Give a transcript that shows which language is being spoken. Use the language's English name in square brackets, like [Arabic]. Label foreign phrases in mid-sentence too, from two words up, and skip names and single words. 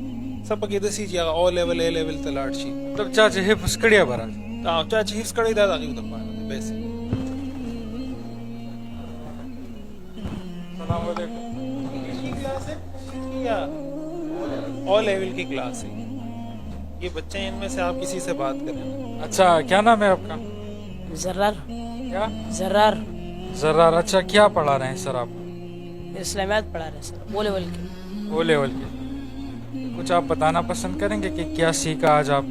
[Pashto] څه پکې داسې چې هغه او لیول اے لیول ته لاړ شي. مطلب چا چې حفظ کړی به راځي، چا چې حفظ کړی دا د هغوی دپاره ده بیسک. [Arabic] السلام علیکم. [Urdu] او لیول کی کلاس ہے یہ بچے ہیں، ان میں سے آپ کسی سے بات کریں. اچھا کیا نام ہے آپ کا؟ زرار. کیا؟ زرار. زرار. اچھا کیا پڑھا رہے ہیں سر آپ؟ اسلامیات پڑھا رہے ہیں سر، او لیول کے. او لیول کے. کچھ آپ بتانا پسند کریں گے کہ کیا سیکھا آج آپ؟